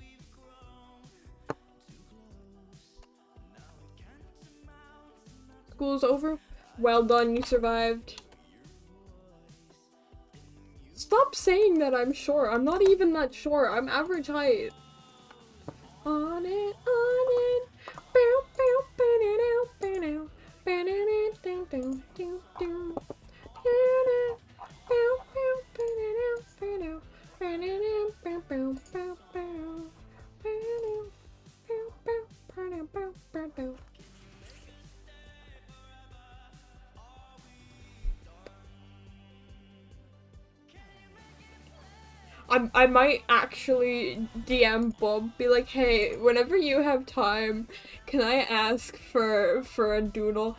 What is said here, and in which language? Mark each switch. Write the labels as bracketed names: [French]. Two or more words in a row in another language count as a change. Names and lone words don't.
[English] School's over. Well done, you survived. Stop saying that I'm short. I'm not even that short. I'm average height. On it, on it. Bow, bow, ba-da-dow, ba-dow. Ba-da-da, dow, dow, dow. Da-da. Bow, bow, ba-da-dow, ba-dow. Ba-da-da, bow, bow, bow, bow. Ba-dow, bow, bow, ba-dow, bow, ba-dow. I might actually DM Bob, be like, hey, whenever you have time, can I ask for a doodle?